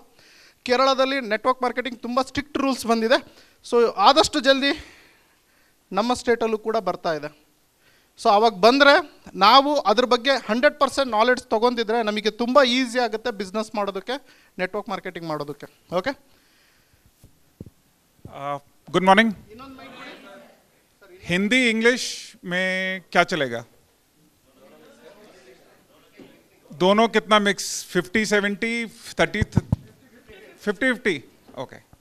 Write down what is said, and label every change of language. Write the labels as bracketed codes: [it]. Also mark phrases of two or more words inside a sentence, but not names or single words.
[kn] ಕೇರಳದಲ್ಲಿ [en] network marketing [kn] ತುಂಬ [en] strict rules [kn] ಬಂದಿದೆ. ಸೊ ಆದಷ್ಟು ಜಲ್ದಿ ನಮ್ಮ ಸ್ಟೇಟಲ್ಲೂ ಕೂಡ ಬರ್ತಾ ಇದೆ. ಸೊ ಅವಾಗ ಬಂದರೆ ನಾವು ಅದ್ರ ಬಗ್ಗೆ 100% ನಾಲೆಡ್ಜ್ ತೊಗೊಂಡಿದ್ರೆ ನಮಗೆ ತುಂಬ ಈಸಿ ಆಗುತ್ತೆ ಬಿಸ್ನೆಸ್ ಮಾಡೋದಕ್ಕೆ, [en] network marketing [kn] ಮಾಡೋದಕ್ಕೆ. ಓಕೆ, [en] good morning. [hi] हिंदी इंग्लिश में क्या चलेगा? दोनों कितना मिक्स? 50-70, 30, 50-50? ओके।